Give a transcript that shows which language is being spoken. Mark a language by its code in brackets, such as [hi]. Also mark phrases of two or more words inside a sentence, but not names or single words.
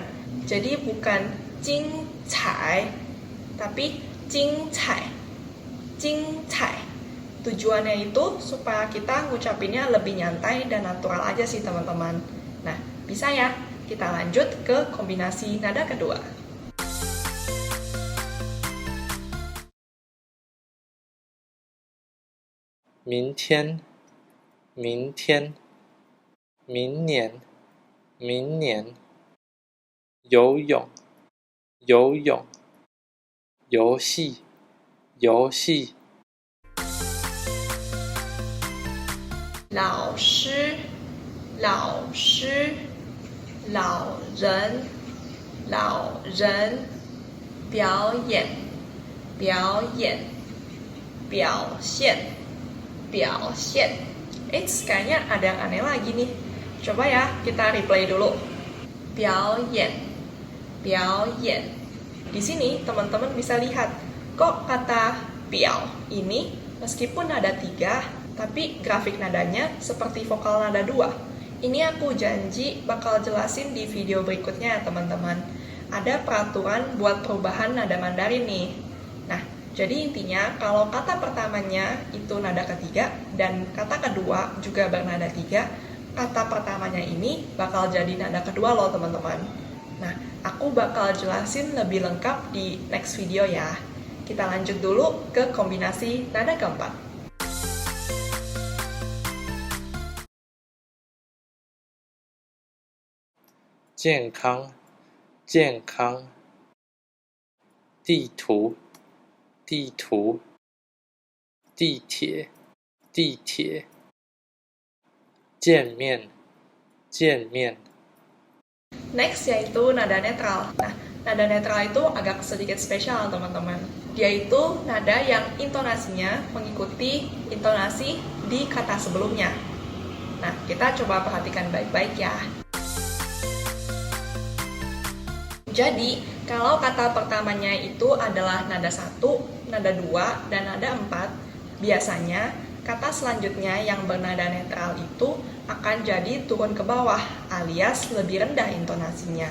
[id] Jadi bukan [zh] 精彩, [id] tapi [zh] 精彩, 精彩. [id] Tujuannya itu supaya kita ngucapinnya lebih nyantai dan natural aja sih teman-teman. Nah, bisa ya, kita lanjut ke kombinasi nada kedua. [zh] 明天，明天，明年，明年，游泳，游泳，游戏，游戏。老师，老师，老人，老人，表演，表演，表现，表现. [id] Kayaknya ada yang aneh lagi nih. Coba ya, kita replay dulu. [zh] 表演, 表演. [id] Di sini teman-teman bisa lihat, kok kata biao ini meskipun nada 3, tapi grafik nadanya seperti vokal nada 2. Ini aku janji bakal jelasin di video berikutnya ya teman-teman. Ada peraturan buat perubahan nada Mandarin nih. Nah, jadi intinya kalau kata pertamanya itu nada ketiga dan kata kedua juga bernada 3, kata pertamanya ini bakal jadi nada kedua loh teman-teman. Nah, aku bakal jelasin lebih lengkap di [en] next video [id] ya. Kita lanjut dulu ke kombinasi nada keempat. [zh] 健康，健康。地图，地图。地铁，地铁。见面，见面。 [id] Next yaitu nada netral. Nah, nada netral itu agak sedikit spesial teman-teman. Dia itu nada yang intonasinya mengikuti intonasi di kata sebelumnya. Nah, kita coba perhatikan baik-baik ya. Jadi, kalau kata pertamanya itu adalah nada 1, nada 2, dan nada 4, biasanya kata selanjutnya yang bernada netral itu akan jadi turun ke bawah, alias lebih rendah intonasinya.